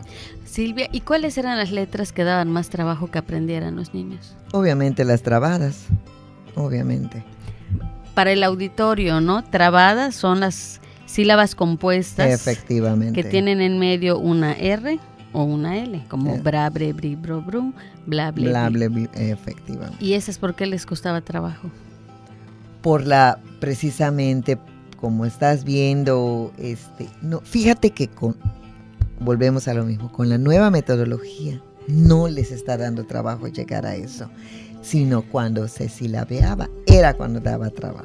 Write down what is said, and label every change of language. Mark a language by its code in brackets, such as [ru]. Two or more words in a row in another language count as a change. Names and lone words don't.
[es] Silvia, ¿y cuáles eran las letras que daban más trabajo que aprendieran los niños? Obviamente las trabadas, obviamente. Para el auditorio, ¿no? Trabadas son las sílabas compuestas. Efectivamente. Que tienen en medio una R o una L, como bra, bre, bri, bro, bru, bla, ble, bla, bli. ble, efectivamente. ¿Y esas por qué les costaba trabajo? Precisamente, como estás viendo, no, fíjate que volvemos a lo mismo, con la nueva metodología no les está dando trabajo llegar a eso, sino cuando se silabeaba, era cuando daba trabajo.